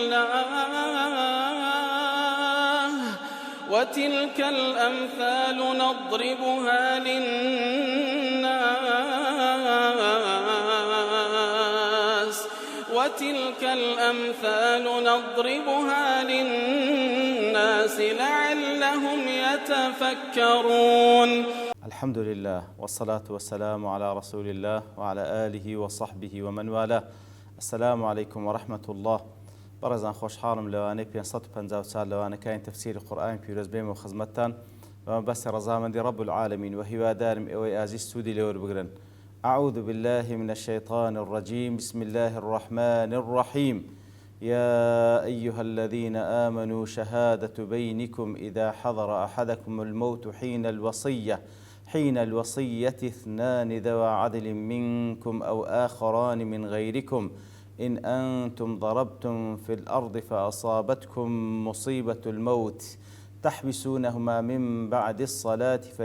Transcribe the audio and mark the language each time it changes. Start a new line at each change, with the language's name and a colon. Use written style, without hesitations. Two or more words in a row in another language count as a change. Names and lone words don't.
Arabic: الله وتلك الأمثال نضربها للناس لعلهم يتفكرون. الحمد لله والصلاة والسلام على رسول الله وعلى آله وصحبه ومن والاه. السلام عليكم ورحمة الله.
Central Kurdish: برزان خوشحالم لوانەی 554 لەوانەکانی تەفسیری قورئانی پیرۆز بێمە و خزمەتتان بەمە بەستی ڕەزامەندی
Arabic: رب العالمین
Central Kurdish: و هیوادارم ئێوەی ئازیز سوودی لێوە بگرن.
Arabic: أعوذ بالله من الشيطان الرجيم. بسم الله الرحمن الرحيم. يا أيها الذين آمنوا شهادة بينكم إذا حضر أحدكم الموت حين الوصية اثنان ذوى عدل منكم أو آخران من غيركم إن أنتم ضربتم في الأرض فأصابتكم مصيبة الموت تحبسونهما من بعد الصلاة